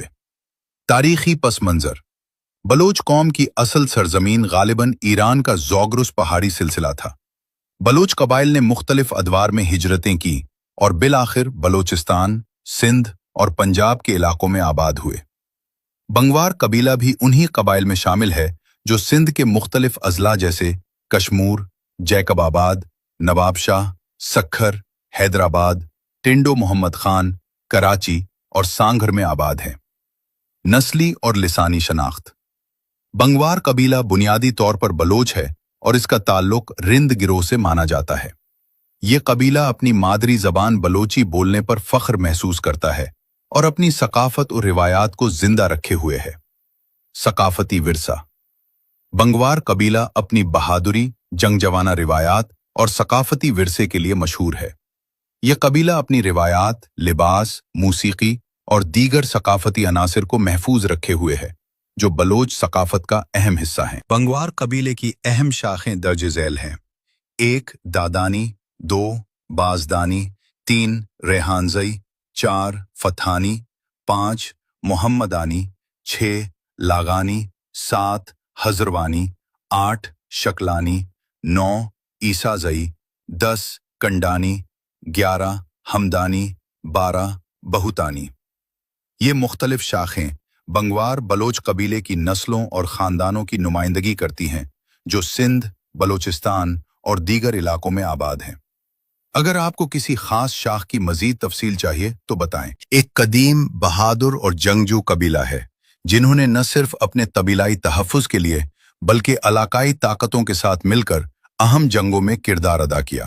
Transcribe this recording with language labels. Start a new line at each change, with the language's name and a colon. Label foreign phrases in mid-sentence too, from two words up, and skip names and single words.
Urdu: تاریخی پس منظر: بلوچ قوم کی اصل سرزمین غالباً ایران کا زوگرس پہاڑی سلسلہ تھا. بلوچ قبائل نے مختلف ادوار میں ہجرتیں کی اور بالآخر بلوچستان، سندھ اور پنجاب کے علاقوں میں آباد ہوئے. بنگوار قبیلہ بھی انہیں قبائل میں شامل ہے جو سندھ کے مختلف اضلاع جیسے کشمور، جیکب آباد، نواب شاہ، سکھر، حیدرآباد، ٹنڈو محمد خان، کراچی اور سانگھڑ میں آباد ہیں. نسلی اور لسانی شناخت: بنگوار قبیلہ بنیادی طور پر بلوچ ہے اور اس کا تعلق رند گروہ سے مانا جاتا ہے. یہ قبیلہ اپنی مادری زبان بلوچی بولنے پر فخر محسوس کرتا ہے اور اپنی ثقافت اور روایات کو زندہ رکھے ہوئے ہے. ثقافتی ورثہ: بنگوار قبیلہ اپنی بہادری، جنگجویانہ روایات اور ثقافتی ورثے کے لیے مشہور ہے. یہ قبیلہ اپنی روایات، لباس، موسیقی اور دیگر ثقافتی عناصر کو محفوظ رکھے ہوئے ہے جو بلوچ ثقافت کا اہم حصہ ہیں. بنگوار قبیلے کی اہم شاخیں درج ذیل ہیں: 1 دادانی، 2 باجدانی، 3 ریحان زئی، 4 فتحانی، 5 محمدانی، 6 لاگانی، 7 ہزروانی، 8 شکلانی، 9 عیسیٰ زئی، 10 کنڈانی، 11 ہمدانی، 12 بہوتانی. یہ مختلف شاخیں بنگوار بلوچ قبیلے کی نسلوں اور خاندانوں کی نمائندگی کرتی ہیں جو سندھ، بلوچستان اور دیگر علاقوں میں آباد ہیں. اگر آپ کو کسی خاص شاخ کی مزید تفصیل چاہیے تو بتائیں. ایک قدیم، بہادر اور جنگجو قبیلہ ہے جنہوں نے نہ صرف اپنے قبائلی تحفظ کے لیے بلکہ علاقائی طاقتوں کے ساتھ مل کر اہم جنگوں میں کردار ادا کیا.